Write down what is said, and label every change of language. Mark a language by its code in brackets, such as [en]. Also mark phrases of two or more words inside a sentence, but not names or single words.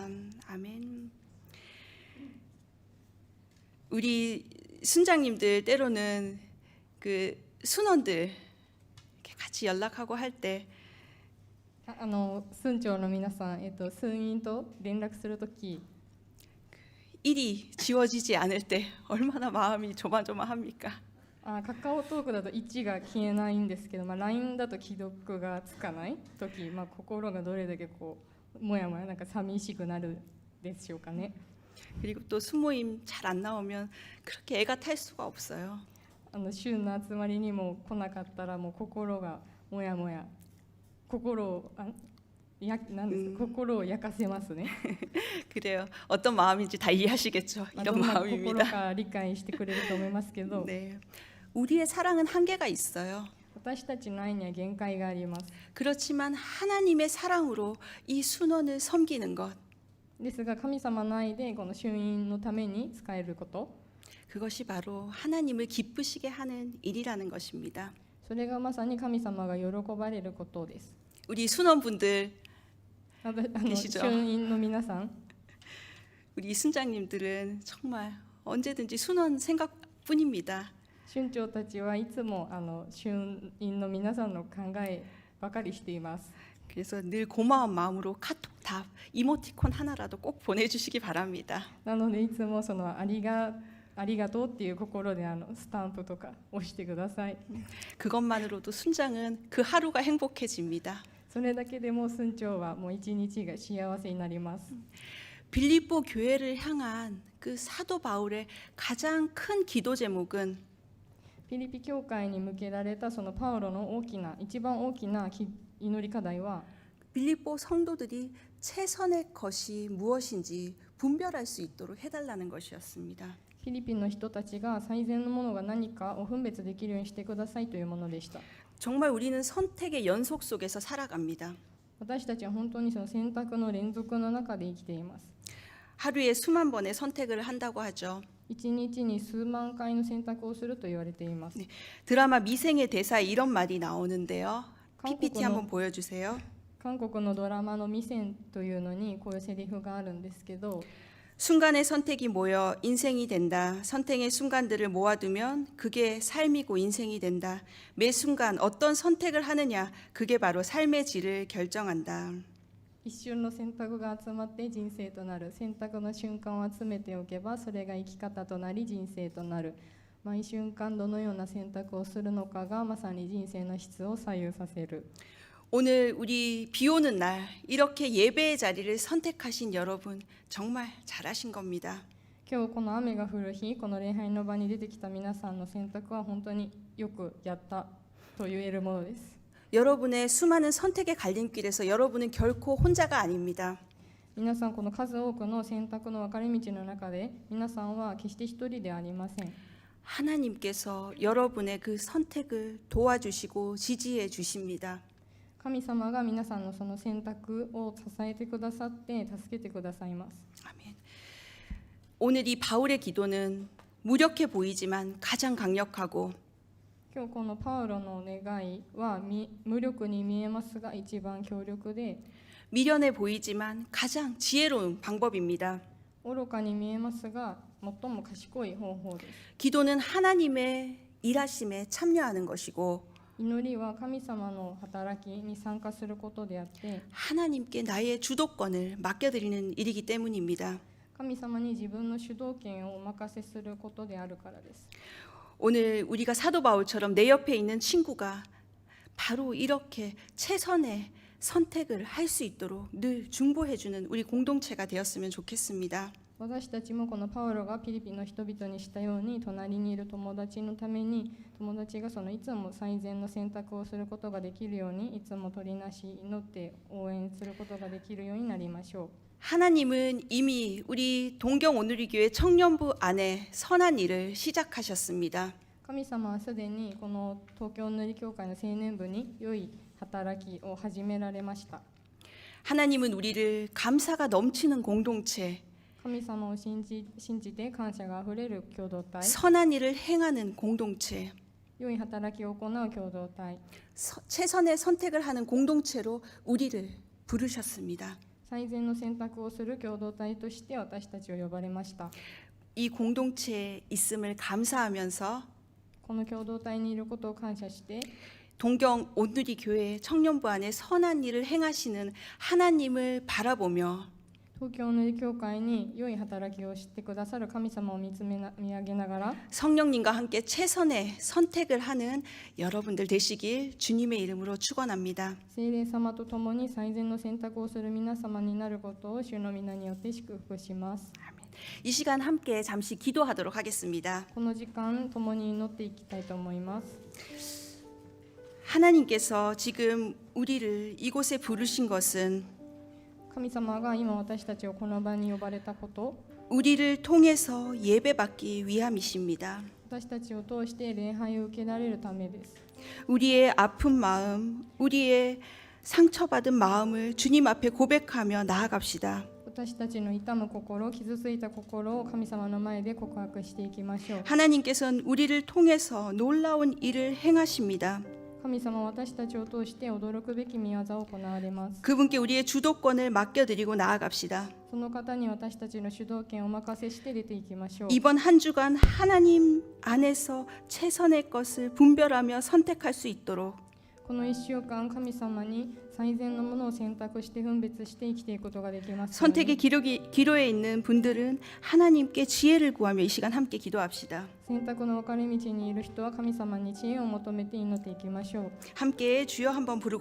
[ko] 아멘. 우리 순장님들 때로는 그 순원들 이렇게 같이 연락하고 할 때 [ja] 村長の皆さん、村員と連絡するとき、 [ko] 일이 지워지지 않을 때 얼마나 마음이 조마조마합니까? [ja] カカオトークだと1が消えないんですけど、LINE だと既読がつかないとき、心がどれだけもやもやなんか寂しくなるでしょうかね。 [ko] 그리고 또 수모임 잘 안 나오면 그렇게 애가 탈 수가 없어요. [ja] 週の集まりにも来なかったらもう心がもやもや、心を焼かせますね。 [ko] 그래요. 어떤 마음인지 다 이해하시겠죠. [ja] ど [ko] 이런 [ja] んな心 [ko] 마음입니다. [ja] か理解してくれると思いますけど、 [ko] 네. 우리의 사랑은 한계가 있어요. [ja] 私たちの愛には限界があります。 [ko] 그렇지만 하나님의 사랑으로 이 순원을 섬기는 것, [ja] ですが神様の愛でこの衆院のために使えること、 [ko] 그것이 바로 하나님을 기쁘시게 하는 일이라는 것입니다. [ja] それがまさに神様が喜ばれることです。 [ko] 우리 순원분들, [ja] 衆 [ko] 계시죠? [ja] 院の皆さん、 [ko] 우리 순장님들은 정말 언제든지 순원 생각뿐입니다. [ja] 村長たちはいつも衆院の皆さんの考えばかりしています。 [ko] 그래서 늘 고마운 마음으로 카톡 답, 이모티콘 하나라도 꼭 보내주시기 바랍니다. [ja] なのでいつもありがとうっていう心でスタンプとか押してください。 [ko] 그것만으로도 순장은 그 하루가 행복해집니다. [ja] そそれだけでも村長はもう一日が幸せになります。 [ko] 빌립보 교회를 향한 그 사도 바울의 가장 큰 기도 제목은 [ja] フィリピ教会に向けられたそのパウロの一番大きな祈り課題は [ko] 빌립보 성도들이 최선의 것이 무엇인지 분별할 수 있도록 해달라는 것이었습니다. [ja] フィリピンの人たちが最善のものが何かを分別できるようにしてくださいというものでした。 [ko] 정말 우리는 선택의 연속 속에서 살아갑니다. [ja] 私たちは本当にその選択の連続の中で生きています。 [ko] 하루에 수만 번의 선택을 한다고 하죠. [ja] 一日に数万回の選択をすると言われています。 [ko] 드라마 미생의 대사에 이런 말이 나오는데요. PPT 한국어는- 한번 보여주세요. [ja] 韓国のドラマの「ミセン」というのにこういうセリフがあるんですけど、 [ko] 순간의 선택이 모여 인생이 된다. 선택의 순간들을 모아두면 그게 삶이고 인생이 된다. 매 순간 어떤 선택을 하느냐, 그게 바로 삶의 질을 결정한다. [ja] 一瞬の選択が集まって人生となる。選択の瞬間を集めておけばそれが生き方となり人生となる。毎瞬間どのような選択をするのかがまさに人生の質を左右させる。 [ko] 오늘 우리 비 오는 날 이렇게 예배의 자리를 선택하신 여러분 정말 잘하신 겁니다. [ja] 今日この雨が降る日、この礼拝の場に出てきた皆さんの選択は本当によくやったと言えるものです。 [ko] 여러분의 수많은 선택의 갈림길에서 여러분은 결코 혼자가 아닙니다. [ja] 皆さんこの数多くの選択の分かれ道の中で皆さんは決して一人ではありません。 [ko] 하나님께서 여러분의 그 선택을 도와주시고 지지해 주십니다. [ja] 神様が皆さんのその選択を支えてくださって助けてくださいます。 [ko] 아멘. 오늘 이 바울의 기도는 무력해 보이지만 가장 강력하고 [ja] 今日このパウロの願いは無力に見えますが一番強力で [ko] 미련해 보이지만 가장 지혜로운 방법입니다. [ja] 愚かに見えますが最も賢い方法です。 [ko] 기도는 하나님의 일하심에 참여하는 것이고 [ja] 祈りは神様の働きに参加することであって [ko] 하나님께 나의 주도권을 맡겨드리는 일이기 때문입니다. [ja] 神様に自分の主導権をお任せすることであるからです。 [ko] 오늘 우리가 사도 바울처럼 내 옆에 있는 친구가 바로 이렇게 최선의 선택을 할 수 있도록 늘 중보해주는 우리 공동체가 되었으면 좋겠습니다. [ja] 私たちもこのパウロがフィリピンの人々にしたように隣にいる友達のために友達がそのいつも最善の選択をすることができるようにいつも取りなし祈って応援することができるようになりましょう。 [ko] 하나님은 이미 우리 동경 오누리교회 청년부 안에 선한 일을 시작하셨습니다. [ja] 神様はすでにこの東京塗り教会の青年部に良い働きを始められました。 [ko] 하나님은 우리를 감사가 넘치는 공동체, [ja] 神様を信じて感謝があふれる共同体、 [ko] 선한 일을 행하는 공동체, [ja] 良い働きを行う共同体、 [ko] 최선의 선택을 하는 공동체로 우리를 부르셨습니다. [ja] 最善の選択をする共同体として私たちを呼ばれました。 [ko] 이 공동체에 있음을 감사하면서 [ja] この共同体にいることを感謝して [ko] 동경 온누리 교회 청년부 안에 선한 일을 행하시는 하나님을 바라보며 [ja] 東京の教会に良い働きをしてくださる神様を見上げながら [ko] 성령님과 함께 최선의 선택을 하는 여러분들 되시길 주님의 이름으로 축원합니다. [ja] 聖霊様と共に最善の選択をする皆様になることを主の皆によって祝福します。 [ko] 이 시간 함께 잠시 기도하도록 하겠습니다. [ja] この時間共に祈っていきたいと思います。 [ko] 하나님께서 지금 우리를 이곳에 부르신 것은 [ja] 神様が今私たちをこの場に呼ばれたこと、 [ko] 우리를 통해서 예배받기 위함이십니다. [ja] 私たちを通して礼拝を受けられるためです。 [ko] 우리의 아픈 마음, 우리의 상처받은 마음을 주님 앞에 고백하며 나아갑시다. [ja] 私たちの痛む心、傷ついた心を神様の前で告白していきましょう。 [ko] 하나님께서는 우리를 통해서 놀라운 일을 행하십니다. [ja] 神様は私たちを通して驚くべき御業を行われます。 [ko] 그분께 우리의 주도권을 맡겨드리고 나아갑시다. [ja] その方に私たちの主導権をお任せして出ていきましょう。 [ko] 이번 한 주간 하나님 안에서 최선의 것을 분별하며 선택할 수 있도록 [ja] この1週間神様に最善のものを選択して分別して生きていくことができますように。 [ko] 선택의 기로에 있는 분들은 하나님께 지혜를 구하며 이 시간 함께 기도합시다. [ja] 選択の分かれ道にいる人は神様に知恵を求めて祈っていきましょう。 [ko] 함께 주여 한번 부르고